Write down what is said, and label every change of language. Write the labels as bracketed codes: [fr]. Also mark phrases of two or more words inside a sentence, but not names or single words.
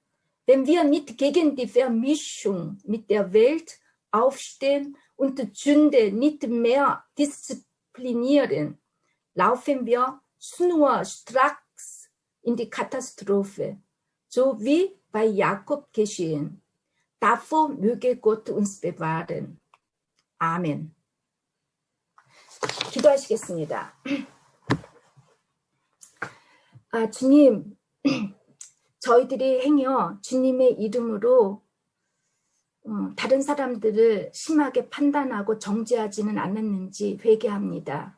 [de] Wenn wir nicht gegen die Vermischung mit der Welt aufstehen und die Sünde nicht mehr disziplinieren, laufen wir schnurstracks in die Katastrophe, so wie bei Jakob geschehen. Davor möge Gott uns bewahren. [ko] 아멘. 기도하시겠습니다. 주님, 저희들이 행여 주님의 이름으로 다른 사람들을 심하게 판단하고 정죄하지는 않았는지 회개합니다.